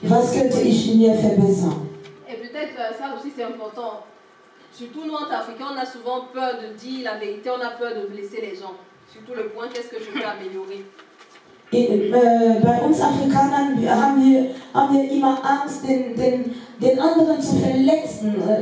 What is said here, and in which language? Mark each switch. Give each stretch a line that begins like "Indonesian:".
German: Was könnte ich in mir verbessern?
French: Et peut-être ça aussi c'est important. Surtout nous en Africains, on a souvent peur de dire la vérité, on a peur de blesser les gens. Surtout le point, qu'est-ce que je peux améliorer?
German: Bei uns Afrikanern haben wir immer Angst, den anderen zu verletzen.